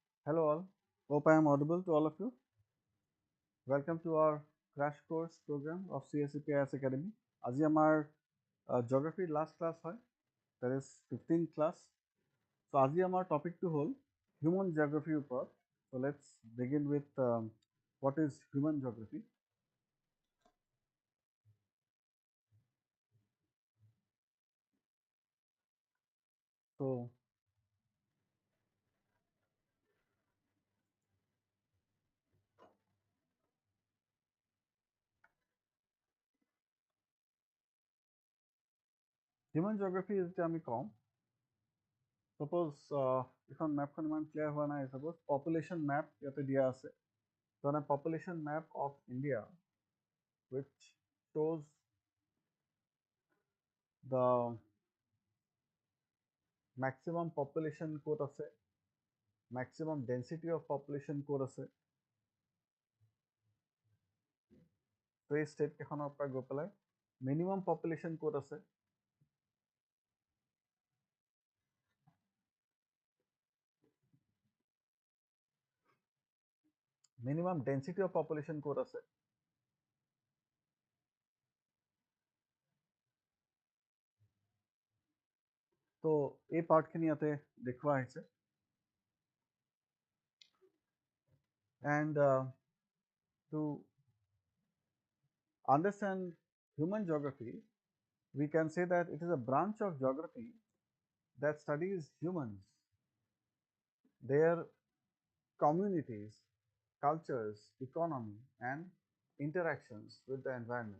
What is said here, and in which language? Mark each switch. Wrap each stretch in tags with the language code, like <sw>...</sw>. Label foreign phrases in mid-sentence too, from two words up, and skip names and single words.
<en>Hello all, hope I am audible to all of you. Welcome to our crash course program of CSAP Academy.</en> <as>আজি আমাৰ</as> <en>geography last class</en> <as>হয়,</as> <en>that is 15th class.</en> <as>So আজি আমাৰ topic টো হ'ল</as> <en>human geography</en> <as>ওপৰত.</as> <en>So let's begin with what is human geography. So human geography is</en> <as>যেতিয়া আমি কওঁ, suppose এখন মেপখন ইমান ক্লিয়াৰ হোৱা নাই,</as> <en>suppose population map</en> <as>ইয়াতে দিয়া আছে.</as> <en>So a population map of India which shows the maximum population</en> <as>ক'ত আছে,</as> <en>maximum density of population</en> <as>ক'ত আছে, তো এই ষ্টেট কেইখনৰ পৰা গৈ পেলাই</as> <en>minimum population</en> <as>ক'ত আছে,</as> <en>minimum density of population</en> <as>ক'ত আছে, তো এই পাৰ্টখিনি ইয়াতে দেখুওৱা হৈছে.</as> <en>And to understand human geography, we can say that it is a branch of geography that studies humans, their communities, cultures, economy, and interactions with the environment.</en>